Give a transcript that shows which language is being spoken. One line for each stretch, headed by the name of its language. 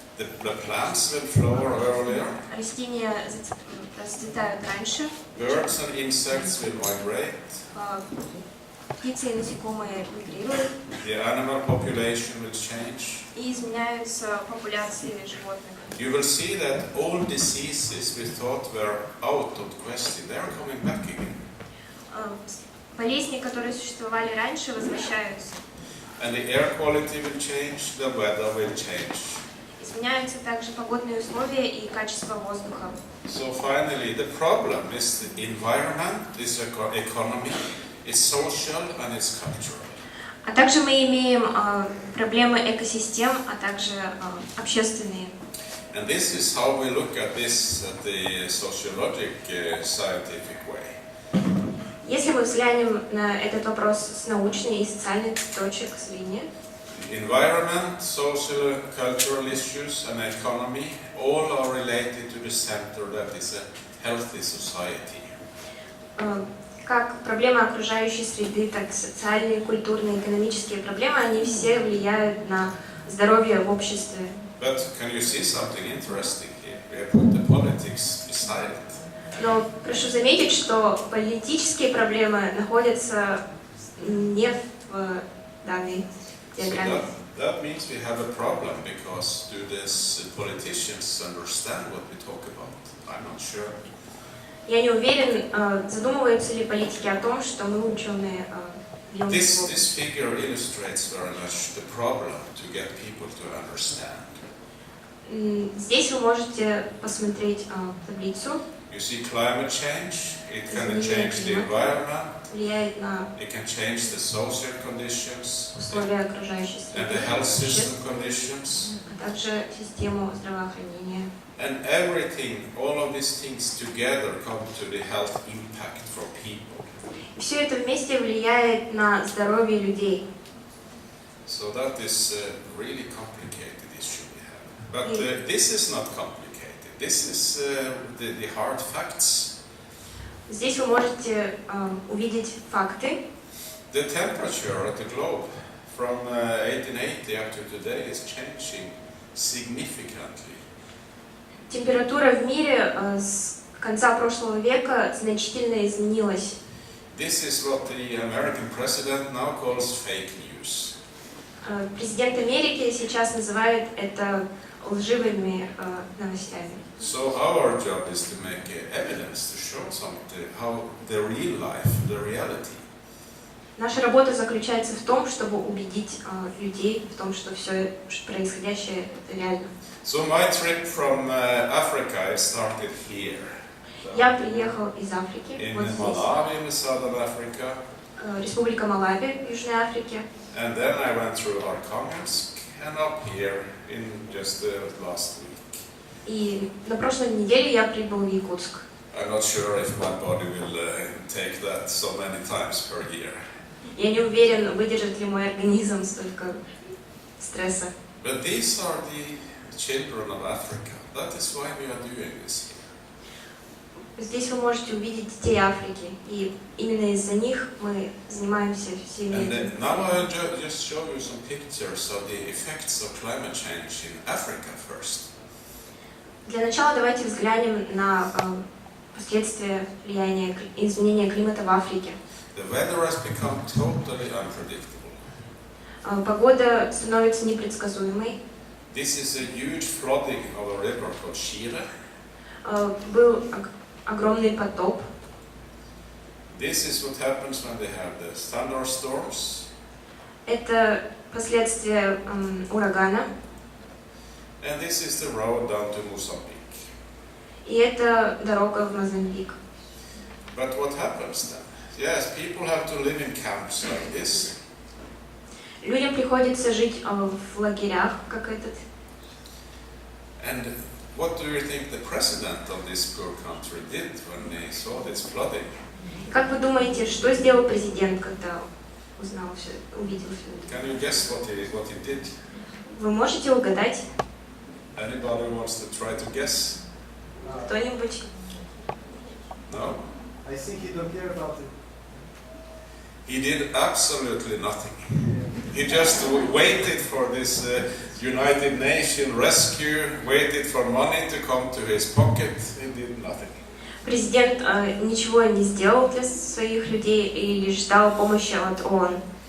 English: The plants will flower earlier.
Russian: Растения расцветают раньше.
English: Birds and insects will migrate.
Russian: Птицы и насекомые мигрируют.
English: The animal population will change.
Russian: И изменяются популяции животных.
English: You will see that all diseases we thought were out of question, they are coming back again.
Russian: Болезни, которые существовали раньше, возвращаются.
English: And the air quality will change, the weather will change.
Russian: Изменяются также погодные условия и качество воздуха.
English: So finally, the problem is the environment, is economy, it's social and it's cultural.
Russian: А также мы имеем проблемы экосистем, а также общественные.
English: And this is how we look at this at the sociologic, scientific way.
Russian: Если мы взглянем на этот вопрос с научной и социальной точек зрения,
English: Environment, social, cultural issues and economy all are related to the center that is a healthy society.
Russian: как проблемы окружающей среды, так и социальные, культурные, экономические проблемы, они все влияют на здоровье в обществе.
English: But can you see something interesting here? We have put the politics beside it.
Russian: Но прошу заметить, что политические проблемы находятся не в данной диаграмме.
English: So that means we have a problem because do these politicians understand what we talk about? I'm not sure.
Russian: Я не уверен, задумываются ли политики о том, что мы, ученые, ввели его.
English: This figure illustrates very much the problem to get people to understand.
Russian: Здесь вы можете посмотреть таблицу.
English: You see climate change, it can change the environment,
Russian: Влияет на
English: it can change the social conditions,
Russian: условия окружающей
English: and the
Russian: среды,
English: health system conditions,
Russian: а также систему здравоохранения.
English: and everything, all of these things together come to the health impact for people.
Russian: И все это вместе влияет на здоровье людей.
English: So that is a really complicated issue we have. But this is not complicated. This is the hard facts.
Russian: Здесь вы можете увидеть факты.
English: The temperature of the globe from 1880 up to today is changing significantly.
Russian: Температура в мире с конца прошлого века значительно изменилась.
English: This is what the American president now calls fake news.
Russian: Президент Америки сейчас называет это лживыми новостями.
English: So our job is to make evidence, to show how the real life, the reality.
Russian: Наша работа заключается в том, чтобы убедить людей в том, что все происходящее это реально.
English: So my trip from Africa, it started here.
Russian: Я приехал из Африки,
English: In
Russian: вот здесь,
English: Malawi, in the southern Africa.
Russian: Республика Малави, Южной Африке.
English: And then I went through Arkhangelsk and up here in just last week.
Russian: И на прошлой неделе я прибыл в Якутск.
English: I'm not sure if my body will take that so many times per year.
Russian: Я не уверен, выдержит ли мой организм столько стресса.
English: But these are the children of Africa. That is why we are doing this.
Russian: Здесь вы можете увидеть детей Африки, и именно из-за них мы занимаемся всеми
English: And
Russian: этим.
English: now I'll just show you some pictures of the effects of climate change in Africa first.
Russian: Для начала давайте взглянем на последствия влияния изменения климата в Африке.
English: The weather has become totally unpredictable.
Russian: Погода становится непредсказуемой.
English: This is a huge flooding of a river called Shire.
Russian: Был огромный потоп.
English: This is what happens when they have the thunderstorms.
Russian: Это последствия урагана.
English: And this is the road down to Mozambique.
Russian: И это дорога в Мозамбик.
English: But what happens then? Yes, people have to live in camps like this.
Russian: Людям приходится жить в лагерях, как этот.
English: And what do you think the president of this poor country did when he saw this flooding?
Russian: Как вы думаете, что сделал президент, когда узнал все, увидел все это?
English: Can you guess what he did?
Russian: Вы можете угадать?
English: Anybody wants to try to guess?
Russian: Кто-нибудь?
English: No? I think he don't care about it. He did absolutely nothing. He just waited for this United Nations rescue, waited for money to come to his pocket. He did nothing.
Russian: Президент ничего не сделал для своих людей и лишь ждал помощи от ООН.